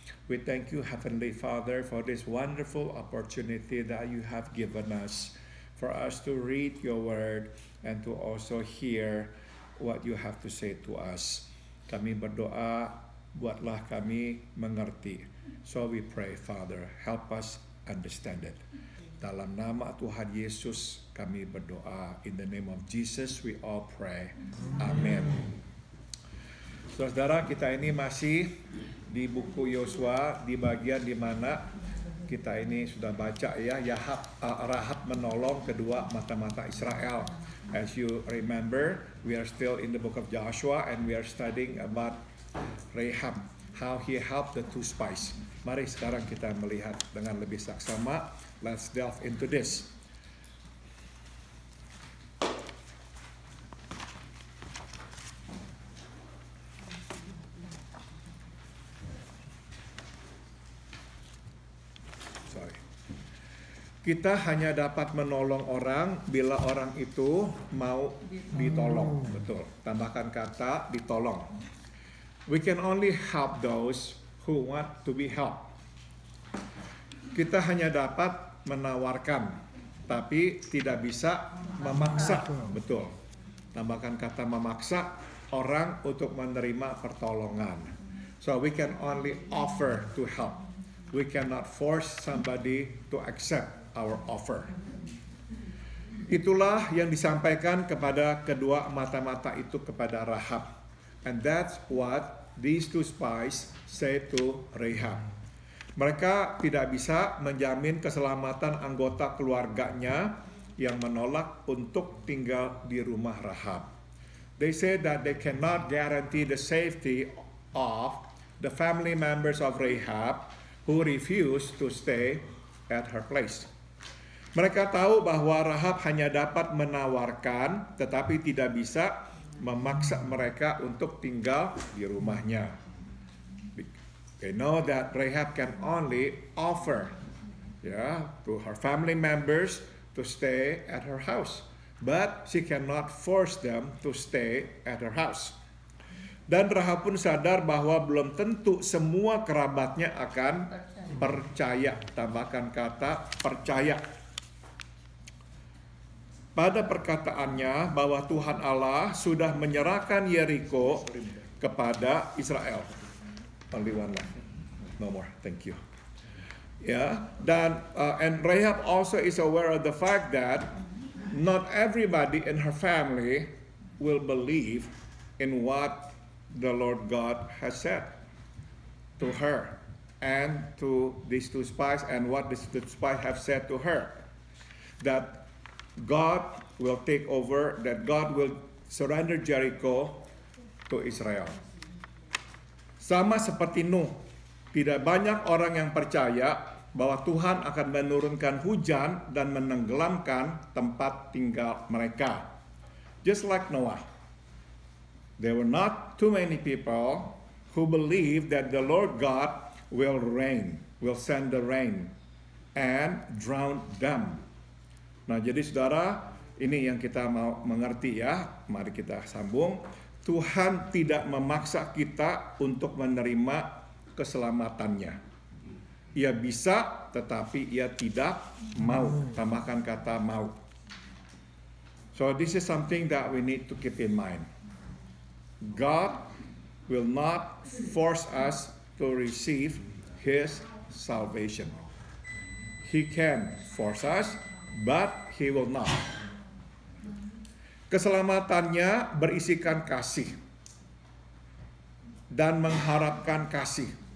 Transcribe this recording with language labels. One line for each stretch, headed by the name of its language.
English: We thank you, Heavenly Father, for this wonderful opportunity that you have given us, for us to read your word and to also hear what you have to say to us.
Indonesian: Kami berdoa, buatlah kami mengerti.
English: So we pray, Father, help us understand it.
Indonesian: Dalam nama Tuhan Yesus kami berdoa.
English: In the name of Jesus we all pray. Amen.
Indonesian: Saudara, kita ini masih di buku Yosua, di bagian di mana kita ini sudah baca ya, Rahab menolong kedua mata-mata Israel.
English: As you remember, we are still in the book of Joshua and we are studying about Rahab, how he helped the two spies.
Indonesian: Mari sekarang kita melihat dengan lebih saksama.
English: Let's delve into this.
Indonesian: Kita hanya dapat menolong orang bila orang itu mau ditolong. Betul. Tambahkan kata ditolong.
English: We can only help those who want to be helped.
Indonesian: Kita hanya dapat menawarkan, tapi tidak bisa memaksa. Betul. Tambahkan kata memaksa orang untuk menerima pertolongan.
English: So we can only offer to help. We cannot force somebody to accept our offer.
Indonesian: Itulah yang disampaikan kepada kedua mata-mata itu kepada Rahab.
English: And that's what these two spies say to Rahab.
Indonesian: Mereka tidak bisa menjamin keselamatan anggota keluarganya yang menolak untuk tinggal di rumah Rahab.
English: They say that they cannot guarantee the safety of the family members of Rahab who refuse to stay at her place.
Indonesian: Mereka tahu bahwa Rahab hanya dapat menawarkan, tetapi tidak bisa memaksa mereka untuk tinggal di rumahnya.
English: They know that Rahab can only offer, to her family members to stay at her house, but she cannot force them to stay at her house.
Indonesian: Dan Rahab pun sadar bahwa belum tentu semua kerabatnya akan percaya. Tambahkan kata percaya. Pada perkataannya bahwa Tuhan Allah sudah menyerahkan Yeriko kepada Israel.
English: Only one left. No more. Thank you. Dan and Rahab also is aware of the fact that not everybody in her family will believe in what the Lord God has said to her and to these two spies, and what these two spies have said to her, that God will take over, that God will surrender Jericho to Israel.
Indonesian: Sama seperti Nuh, tidak banyak orang yang percaya bahwa Tuhan akan menurunkan hujan dan menenggelamkan tempat tinggal mereka.
English: Just like Noah, there were not too many people who believe that the Lord God will send the rain and drown them.
Indonesian: Nah, jadi saudara, ini yang kita mau mengerti ya. Mari kita sambung. Tuhan tidak memaksa kita untuk menerima keselamatannya. Ia bisa, tetapi ia tidak mau. Tambahkan kata mau.
English: So this is something that we need to keep in mind. God will not force us to receive His salvation. He can force us, but He will not.
Indonesian: Keselamatannya berisikan kasih dan mengharapkan kasih.